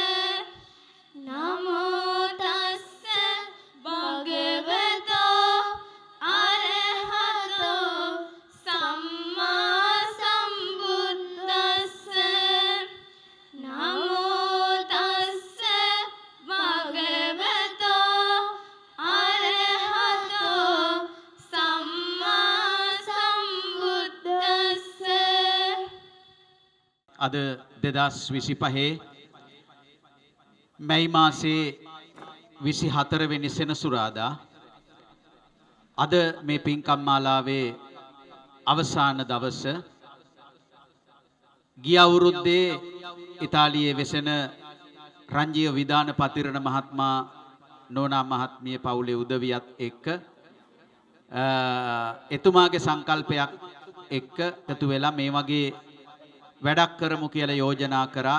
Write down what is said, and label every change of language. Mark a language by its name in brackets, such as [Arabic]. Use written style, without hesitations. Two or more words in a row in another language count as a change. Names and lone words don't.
[Pali] නමෝ තස්ස භගවතෝ අරහතෝ සම්මා සම්බුද්දස්ස නමෝ තස්ස භගවතෝ අරහතෝ සම්මා සම්බුද්දස්ස [Sinhala] අද 2025 මැයි මාසේ 24 වෙනි සෙනසුරාදා අද මේ පින්කම් මාලාවේ අවසාන දවස ගිය අවුරුද්දේ ඉතාලියේ වෙසෙන රංජීව විදාන පතිරණ මහත්මයා නෝනා මහත්මිය පවුලේ උදවියත් එක්ක එතුමාගේ සංකල්පයක් එක්ක එකතු වෙලා මේ වගේ වැඩක් කරමු කියලා යෝජනා කරා.